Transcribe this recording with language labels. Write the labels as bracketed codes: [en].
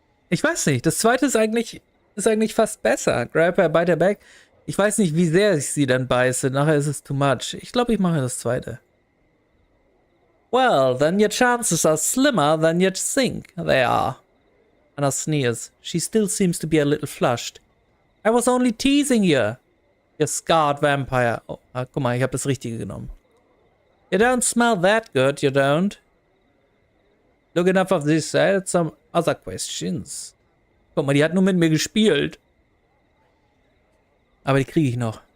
[de] Ich weiß nicht, das zweite ist eigentlich fast besser. [en] Grab her, bite her back. [de] Ich weiß nicht, wie sehr ich sie dann beiße. Nachher ist es too much. Ich glaube, ich mache das zweite. [en] Well, then your chances are slimmer than you think they are. Anna sneers. She still seems to be a little flushed. I was only teasing you, you scarred vampire. [de] Oh, guck mal, ich habe das Richtige genommen. [en] You don't smell that good, you don't. Look enough of this, some other questions. [de] Guck mal, die hat nur mit mir gespielt. Aber die kriege ich noch.